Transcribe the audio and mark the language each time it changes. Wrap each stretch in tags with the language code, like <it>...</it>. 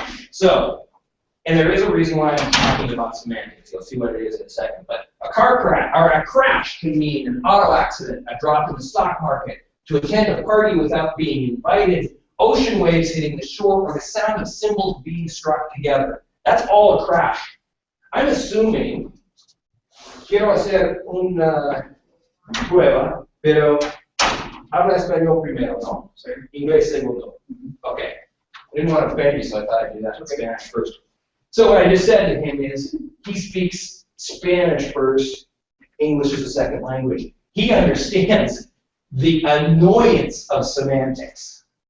<en>So, and there is a reason why I'm talking about semantics. You'll see what it is in a second. But a car crash, or a crash can mean an auto accident, a drop in the stock market, to attend a party without being invited, ocean waves hitting the shore, or the sound of cymbals being struck together. That's all a crash. I'm assuming,</en> <es>quiero hacer una prueba, pero habla español primero, ¿no? Inglés segundo. Okay.</es> <en>I didn't want to offend you, so I thought I'd do that in Spanish first. So what I just said to him is, he speaks Spanish first, English is a second language. He understands the annoyance of semantics.</en>